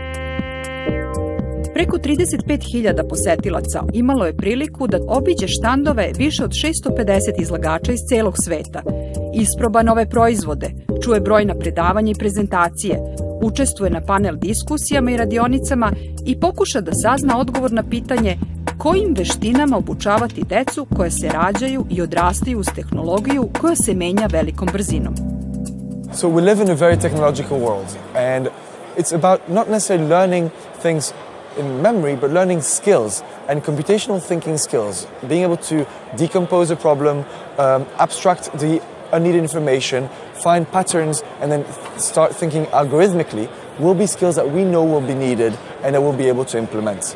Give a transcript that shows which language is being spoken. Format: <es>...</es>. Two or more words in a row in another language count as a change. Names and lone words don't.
<sr>Preko 35.000 posetilaca imalo je priliku da obiđe štandove više od 650 izlagača iz celog sveta, isproba nove proizvode, čuje brojna predavanja i prezentacije, učestvuje na panel diskusijama i radionicama i pokuša da sazna odgovor na pitanje kojim veštinama obučavati decu koje se rađaju i odrastaju uz tehnologiju koja se menja velikom brzinom.</sr> <en>So we live in a very technological world, and it's about not necessarily learning things in memory, but learning skills and computational thinking skills. Being able to decompose a problem, abstract the unneeded information, find patterns, and then start thinking algorithmically will be skills that we know will be needed and that we'll be able to implement.</en>